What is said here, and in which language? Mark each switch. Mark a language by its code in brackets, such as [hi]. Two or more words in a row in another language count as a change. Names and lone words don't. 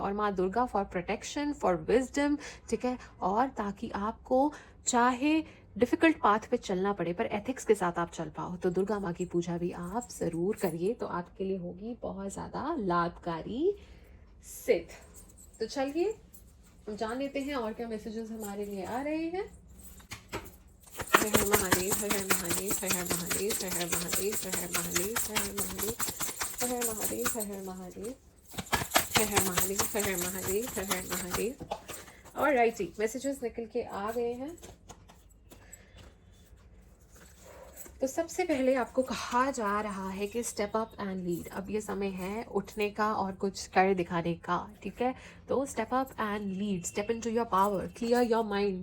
[hi] और माँ दुर्गा [en] for protection, for wisdom, [hi] ठीक है, और ताकि आपको चाहे [en] difficult path [hi] पे चलना पड़े पर एथिक्स के साथ आप चल पाओ, तो दुर्गा माँ की पूजा भी आप ज़रूर करिए, तो आपके लिए होगी बहुत ज़्यादा लाभकारी सिद्ध। तो चलिए हम जान लेते हैं और क्या मैसेजेस हमारे लिए आ रहे हैं। हर हर महादेव, हर हर महादेव, हर हर महादेव, हर हर महादेव, हर हर महादेव, हर हर महादेव, हर हर महादेव, हर हर महादेव, हर हर महादेव, हर हर महादेव, हर हर महादेव। और राइट जी, मैसेजेस निकल के आ गए हैं। तो सबसे पहले आपको कहा जा रहा है कि [en] step up and lead. [hi] अब ये समय है उठने का और कुछ कर दिखाने का, ठीक है। [en] तो step up and lead, step into your power, clear your mind.